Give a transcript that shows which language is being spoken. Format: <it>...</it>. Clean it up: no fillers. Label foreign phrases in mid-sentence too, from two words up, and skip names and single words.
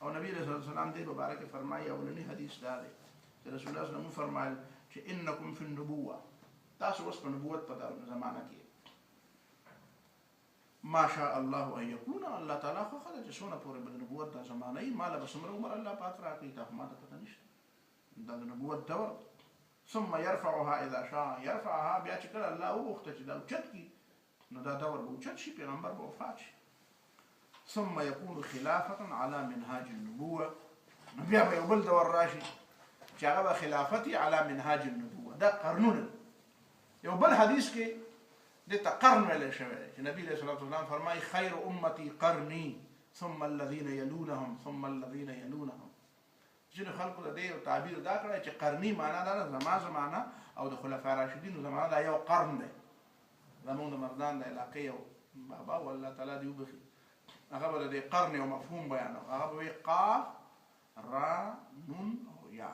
<ps>او نبی</ps> <ar>صلی الله علیه وسلم</ar> <ps>دې په باره کې فرمایي، اولنی حدیث دا دی چې رسول الله</ps> <ar>صلی الله علیه وسلم</ar> <ps>فرمایل چې</ps> <ar>انکم فی النبوه،</ar> <ps>تاسو اوس په نبوت په زمانه کې</ps> <ar>ما شاء الله ان یکون،</ar> <ps>الله تعالی خو خدای چې څونه پورې به د نبوت دا زمانه وي، ما له به څومره عمر الله پاک راکړي، تا خو ما ته پته نشته. دا د نبوت دور.</ps> <ar>ثم يرفعها اذا شاء يرفعها،</ar> <ps>بیا چې کله الله وغوښته چې دا اوچت کړي، نو دا دور به اوچت شي، پیغمبر به وفات شي.</ps> <ar>ثم يكون خلافة على منهاج النبوة،</ar> <ps>نو بیا به یو بل دور راشي چې هغه به خلافتي</ps> <ar>على منهاج النبوة.</ar> <ps>دا قرنونه. یو بل حدیث کې دې ته قرن ویلی شوی دی چې نبي</ps> <ar>علیه الصلاة والسلام</ar> <ps>فرمایي</ps> <ar>خیر امتي قرني ثم الذين يلونهم ثم الذين يلونهم.</ar> <ps>ځینو خلکو د دې یو تعبیر دا کړی چې قرني معنا دا ده زما زمانه او د خلفای راشدینو زمانه دا یو قرن دی. زمونږ د مردان د علاقې یو بابا والله تعالی دې وبخي، هغه به د دې قرن یو مفهوم بیانوه، هغه به وایي قاف را نون او یا.</ps>